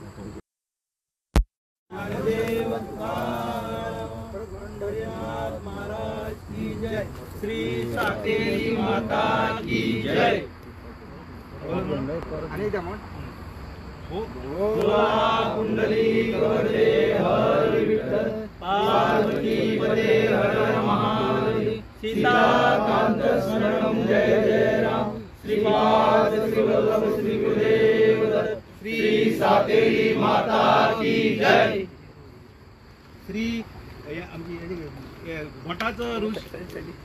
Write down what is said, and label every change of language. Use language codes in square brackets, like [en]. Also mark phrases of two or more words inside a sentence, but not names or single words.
[hi] श्री सातेरी माता की जय. [mr] आणि एकदा म्हण. [hi] कुंडली गौरे हर विठ्ठल पार्वती पदे हर महादेव सीताकांत शरणं जय जय राम श्रीपाद श्रीवल्लभ श्री गुरुदेव श्री सातेरी माता की जय. [mr] श्री मठाचं ऋषी